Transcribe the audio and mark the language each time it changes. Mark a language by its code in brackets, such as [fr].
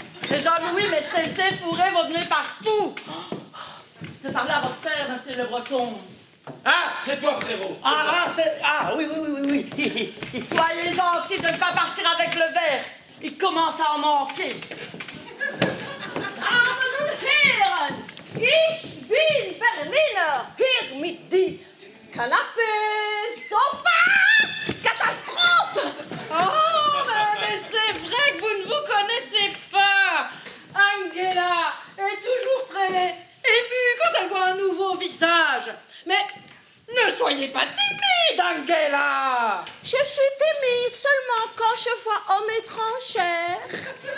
[fr] Les Jean-Louis, mais cessez de fourrer votre nez partout. Je parlais à votre père, monsieur le Breton. Ah, c'est toi, frérot. Oui. Soyez gentil de ne pas partir avec le verre. Il commence à en manquer. [de] Armen und Herren, ich bin Berliner. Hier mit die Canapé, Sofa, Katastrophe. [fr] Oh, mais c'est vrai que vous ne vous connaissez pas. Angela est toujours très émue quand elle voit un nouveau visage. Mais ne soyez pas timide, Angela. Je suis timide seulement quand je vois homme étrangère.